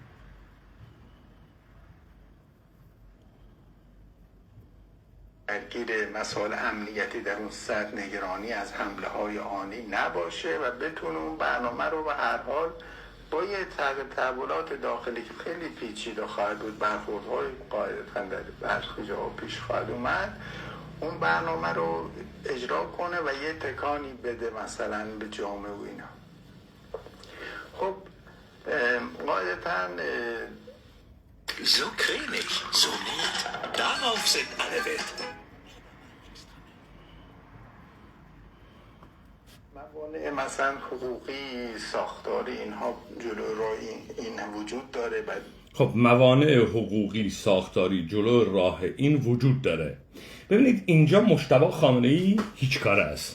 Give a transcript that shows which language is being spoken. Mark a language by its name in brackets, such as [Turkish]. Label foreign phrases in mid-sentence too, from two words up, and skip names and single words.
[Persian] درگیر مسائل امنیتی در اون سطح نگرانی از حمله های آنی نباشه و بتونه اون برنامه رو به هر حال با یه تحولات داخلی که خیلی پیچیده خواهد بود، برخوردهای قاعدتاً در برخی جاها پیش خواهد اومد، اون برنامه رو اجرا کنه و یه تکانی بده مثلا به جامعه و اینا. خب قاعدتاً [German] So cremig, so nett. Darauf sind alle Welt. [Persian] موانع مثلا حقوقی، ساختاری، اینها جلو راه این وجود داره. خب موانع حقوقی، ساختاری جلو راه این وجود داره. ببینید اینجا مجتبی خامنه‌ای هیچ کاره است.